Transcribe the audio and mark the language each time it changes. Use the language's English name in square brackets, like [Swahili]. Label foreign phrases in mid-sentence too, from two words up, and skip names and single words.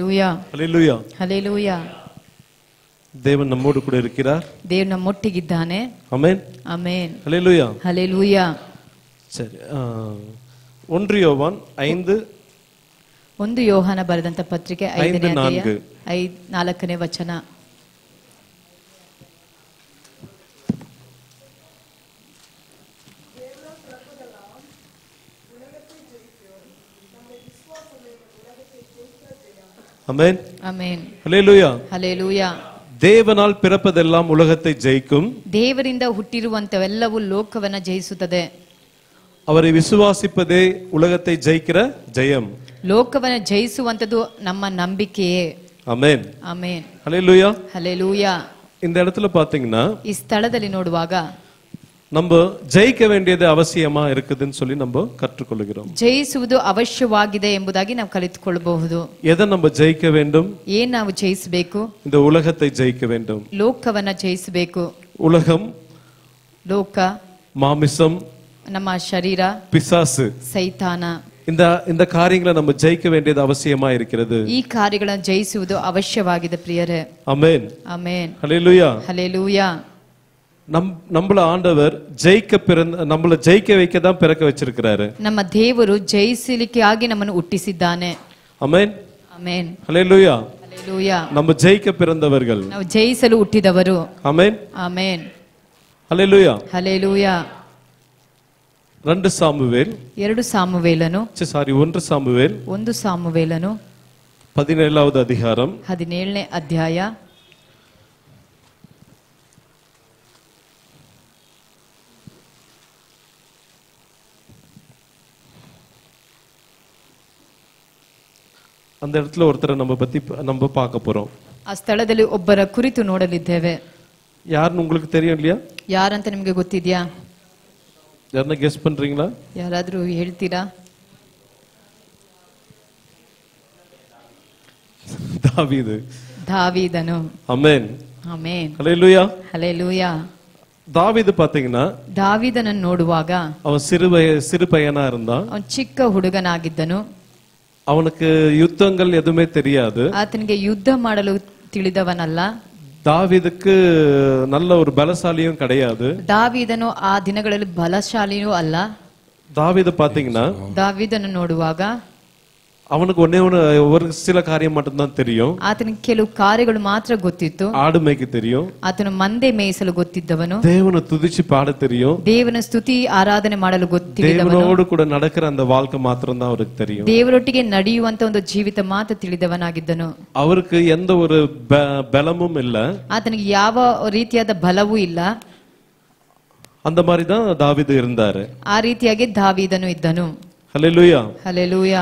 [Tamil] ஹல்லேலூயா. ஹல்லேலூயா. தேவன் நம்மோடு கூட இருக்கிறார். [Kannada] ದೇವರು ನಮ್ಮೊಟ್ಟಿಗಿದ್ದಾನೆ. ಆಮೆನ್. ಆಮೆನ್. [Tamil] ஹல்லேலூயா. [Kannada] ಹಲ್ಲೇಲೂಯಾ. [Tamil] ಸರಿ, 1 யோவான் 5 [Kannada] 1 ಯೋಹಾನ ಬರೆದಂತ ಪತ್ರಿಕೆ 5ನೇ ಅಧ್ಯಾಯ 4ನೇ ವಚನ. [Tamil] ஆமென். [Kannada] ಆಮೆನ್. [Tamil] ஹல்லேலூயா. [Kannada] ಹಲ್ಲೇಲೂಯಾ. [Tamil] ದೇವனால் பிறப்பதெல்லாம் உலகத்தை ஜெயிக்கும். [Kannada] ದೇವರಿಂದ ಹುಟ್ಟಿರುವಂತವೆಲ್ಲವೂ ಲೋಕವನ್ನ ಜಯಿಸುತ್ತದೆ. [Tamil] அவரை விசுவாசிப்பதே உலகத்தை ஜெயிக்கிற ஜெயம். [Kannada] ಲೋಕವನ್ನ ಜಯಿಸುವಂತದ್ದು ನಮ್ಮ ನಂಬಿಕೆಯೇ. [Tamil] ஆமென். [Kannada] ಆಮೆನ್. [Tamil] ஹல்லேலூயா. [Kannada] ಹಲ್ಲೇಲೂಯಾ. [Tamil] இந்த இடத்துல பாத்தீங்கன்னா [Kannada] ಈ ಸ್ಥಳದಲ್ಲಿ ನೋಡುವಾಗ [Tamil] நம்ம ஜெயிக்க வேண்டியது அவசியமா இருக்குதுன்னு சொல்லி நம்ம கற்றுக்கொள்கிறோம். [Kannada] ಜಯಿಸುವುದು ಅವಶ್ಯವಾಗಿದೆ ಎಂಬುದಾಗಿ ನಾವು ಕಲಿತುಕೊಳ್ಳಬಹುದು. [Tamil] எதை நம்ம ஜெயிக்க வேண்டும்? [Kannada] ಏನ್ ನಾವು ಜಯಿಸಬೇಕು? [Tamil] இந்த உலகத்தை ஜெயிக்க வேண்டும். [Kannada] ಲೋಕವನ್ನ ಜಯಿಸಬೇಕು. [Tamil] உலகம், [Kannada] ಲೋಕ, [Tamil] மாமிசம், [Kannada] ನಮ್ಮ ಶರೀರ, [Tamil] பிசாசு, [Kannada] ಸೈತಾನ, [Tamil] இந்த காரியங்களை நம்ம ஜெயிக்க வேண்டியது அவசியமா இருக்கிறது. [Kannada] ಈ ಕಾರ್ಯಗಳನ್ನು ಜಯಿಸುವುದು ಅವಶ್ಯವಾಗಿದೆ ಪ್ರಿಯರೇ. [Tamil] ஆமென். [Kannada] ಆಮೆನ್. [Tamil] ஹல்லேலூயா. [Kannada] ಹಲ್ಲೇಲೂಯಾ. [Tamil] நம்மள ஆண்டவர் நம்மள ஜெயிக்க வைக்க தான் பிறக்க வச்சிருக்கிறாரு. [Kannada] ನಮ್ಮ ದೇವರು ಜಯಿಸಲಿಕ್ಕೆ ಆಗಿ ನಮ್ಮನ್ನು ಹುಟ್ಟಿಸಿದ್ದಾನೆ. [Tamil] ஆமென். [Kannada] ಆಮೆನ್. [Tamil] ஹல்லேலூயா. [Kannada] ಹಲ್ಲೇಲೂಯಾ. [Tamil] நம்ம ಜಯಿக்க பிறந்தவர்கள். [Kannada] ನಾವು ಜಯಿಸಲು ಹುಟ್ಟಿದವರು. [Tamil] ஆமென். [Kannada] ಆಮೆನ್. [Tamil] ஹல்லேலூயா. [Kannada] ಹಲ್ಲೇಲೂಯಾ. [Tamil] 2 சாமுவேல் [Kannada] 1 ಸಾಮುವೇಲನು [Tamil] 17வது அதிகாரம் [Kannada] 17ನೇ ಅಧ್ಯಾಯ [Tamil] 'அந்த இடத்துல ஒருத்தரை நம்ம பார்க்க போறோம். [Kannada] ಆ ಸ್ಥಳದಲ್ಲಿ ಒಬ್ಬರ ಕುರಿತು ನೋಡಲಿದ್ದೇವೆ. [Tamil] யாருன்னு உங்களுக்கு தெரியும் இல்லையா? [Kannada] ಯಾರಂತ ನಿಮಗೆ ಗೊತ್ತಿದ್ಯಾ? [Tamil] ಯಾರನ್ನ ಗೆಸ್ பண்றீங்களா? [Kannada] ಯಾರಾದ್ರೂ ಹೇಳ್ತೀರಾ? ದಾವೀದನು. ಆಮೆನ್. ಆಮೆನ್. ಹಲ್ಲೇಲೂಯಾ. ಹಲ್ಲೇಲೂಯಾ. [Tamil] ದಾವೀದು பாத்தீங்கன்னா [Kannada] ದಾವೀದನನ್ನು ನೋಡುವಾಗ [Tamil] ಅವನು சிறு பையனா இருந்தான். [Kannada] ಅವನು ಚಿಕ್ಕ ಹುಡುಗನಾಗಿದ್ದನು. [Tamil] அவனுக்கு யுத்தங்கள் எதுவுமே தெரியாது. [Kannada] ಆತನಿಗೆ ಯುದ್ಧ ಮಾಡಲು ತಿಳಿದವನಲ್ಲ. [Tamil] தாவீதுக்கு நல்ல ஒரு பலசாலியும் கிடையாது. [Kannada] ದಾವೀದನು ಆ ದಿನಗಳಲ್ಲಿ ಬಲಶಾಲಿಯೂ ಅಲ್ಲ. [Tamil] தாவீது பாத்தீங்கன்னா [Kannada] ದಾವೀದನನ್ನು ನೋಡುವಾಗ [Tamil] அவனுக்கு ஒரு சில காரியம் மட்டும் தான் தெரியும். [Kannada] ಆತನಿಗೆ ಕೆಲವು ಕಾರ್ಯಗಳು ಮಾತ್ರ ಗೊತ್ತಿತ್ತು. [Tamil] ஆடு மேய்க்க தெரியும். [Kannada] ಆತನು ಮಂದೆ ಮೇಯಿಸಲು ಗೊತ್ತಿದ್ದವನು. [Tamil] தேவனை துதிச்சு பாட தெரியும். [Kannada] ದೇವನ ಸ್ತುತಿ ಆರಾಧನೆ ಮಾಡಲು ಗೊತ್ತಿದ್ದವನು. [Tamil] தேவனோடு கூட நடக்கிற அந்த வாழ்க்கை மாத்திரம் தான் அவருக்கு தெரியும். [Kannada] ದೇವರೊಟ್ಟಿಗೆ ನಡೆಯುವಂತ ಒಂದು ಜೀವಿತ ಮಾತ್ರ ತಿಳಿದವನಾಗಿದ್ದನು. [Tamil] அவருக்கு எந்த ஒரு பலமும் இல்ல. [Kannada] ಆತನಿಗೆ ಯಾವ ರೀತಿಯಾದ ಬಲವೂ ಇಲ್ಲ. [Tamil] அந்த மாதிரி தான் தாவீது இருந்தாரு. [Kannada] ಆ ರೀತಿಯಾಗಿ ದಾವೀದನು ಇದ್ದನು. [Tamil] ஹல்லேலூயா. [Kannada] ಹಲ್ಲೇಲೂಯಾ.